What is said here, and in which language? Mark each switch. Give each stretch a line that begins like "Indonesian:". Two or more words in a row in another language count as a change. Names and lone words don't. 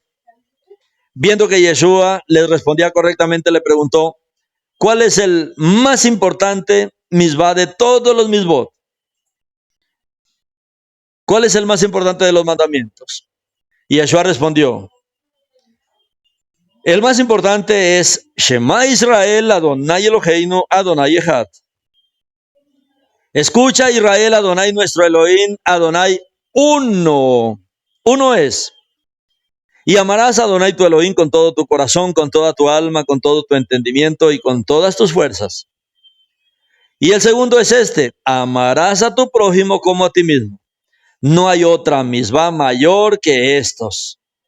Spanish: Viendo que Yeshua les respondía correctamente, le preguntó, ¿cuál es el más importante misbah de todos los misbot? ¿Cuál es el más importante de los mandamientos? Y Yeshua respondió, el más importante es
Hebrew: שמע ישראל, אדוני אלוהינו, אדוני אחד.
Spanish: Escucha Israel, Adonai nuestro Elohim, Adonai uno. Uno es. Y amarás a Adonai tu Elohim con todo tu corazón, con toda tu alma, con todo tu entendimiento y con todas tus fuerzas. Y el segundo es este: amarás a tu prójimo como a ti mismo. No hay otra misbah mayor que estos.